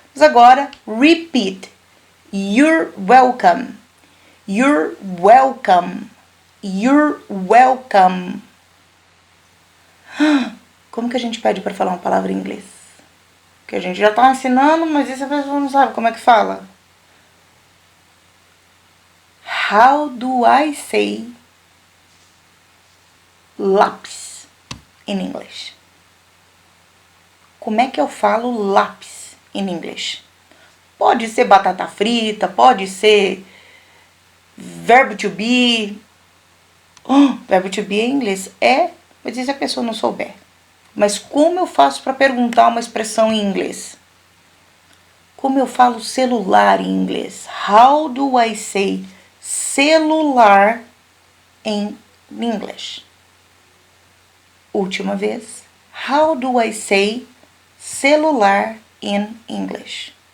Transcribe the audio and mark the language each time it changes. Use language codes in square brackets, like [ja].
[pt] Mas agora, [en] repeat. You're welcome. You're welcome. You're welcome. [pt] Como que a gente pede para falar uma palavra em inglês? Que a gente já tá ensinando, mas isso a pessoa não sabe como é que fala. [en] How do I say lápis in English? [pt] Como é que eu falo lápis [en] in English? [pt] Pode ser batata frita, pode ser verbo to be. Verbo to be em inglês é Mas e se a pessoa não souber? Mas como eu faço para perguntar uma expressão em inglês? Como eu falo celular em inglês? [en] How do I say celular in English? [pt] Última vez. [en] How do I say celular in English?